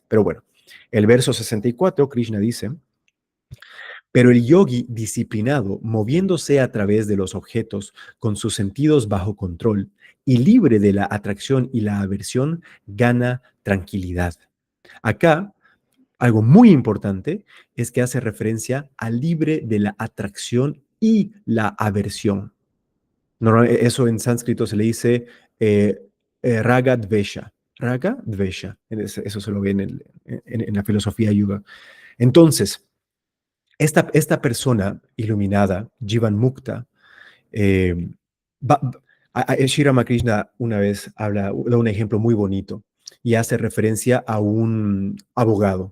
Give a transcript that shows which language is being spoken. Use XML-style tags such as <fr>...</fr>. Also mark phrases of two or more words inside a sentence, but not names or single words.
<es>Pero bueno, el verso 64, Krishna dice: pero el yogi disciplinado, moviéndose a través de los objetos con sus sentidos bajo control y libre de la atracción y la aversión, gana tranquilidad. Acá, algo muy importante es que hace referencia a libre de la atracción y la aversión. Eso en sánscrito se le dice eh,</es> <sa>राग द्वेष. राग द्वेष.</sa> <es>Eso se lo ve en la filosofía yuga. Entonces, esta persona iluminada,</es> <sa>जीवन् मुक्त,</sa> <es>eh, va- Sri Ramakrishna una vez da un ejemplo muy bonito y hace referencia a un abogado.</es>